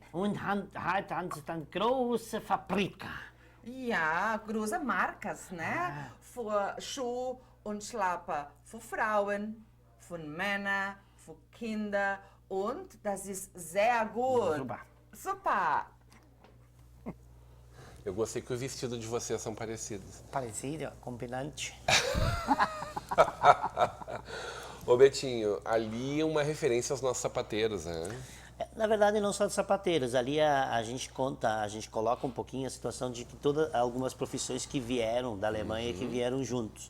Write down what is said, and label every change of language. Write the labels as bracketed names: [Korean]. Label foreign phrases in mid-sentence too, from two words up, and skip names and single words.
[German] Und heute haben sie dann große Fabriken. Ja, große Marken, ne? Für Schuhe und Schlapper für Frauen, für Männer, für Kinder und das ist sehr gut. Super. Super. [Portuguese] Eu gostei que o vestido de vocês são parecidos. Parecido, combinante. Ô Betinho, ali é uma referência aos nossos sapateiros, né? Na verdade, não só de sapateiros. Ali a gente coloca um pouquinho a situação de que algumas profissões que vieram da Alemanha que vieram juntos.